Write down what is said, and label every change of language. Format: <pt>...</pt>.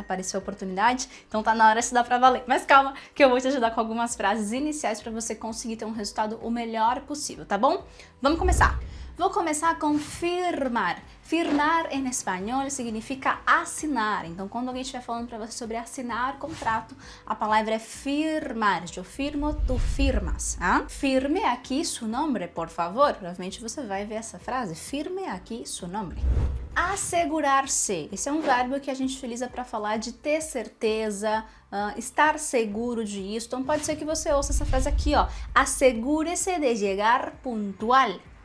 <pt>Apareceu a oportunidade, então tá na hora de estudar para valer. Mas calma, que eu vou te ajudar com algumas frases iniciais para você conseguir ter um resultado o melhor possível, tá bom? Vamos começar. Vou começar com firmar. Firmar em espanhol significa assinar. Então, quando alguém estiver falando para você sobre assinar contrato, a palavra é firmar. Eu firmo, tu firmas. ¿Ah?</pt> <es>Firme aqui su nombre, por favor.</es> <pt>Provavelmente você vai ver essa frase.</pt> <es>Firme aqui su nombre.</es> <pt>Assegurar-se. Esse é um verbo que a gente utiliza para falar de ter certeza, estar seguro disso. Então, pode ser que você ouça essa frase aqui, ó. Assegure-se</pt> <es>de llegar puntual.</es>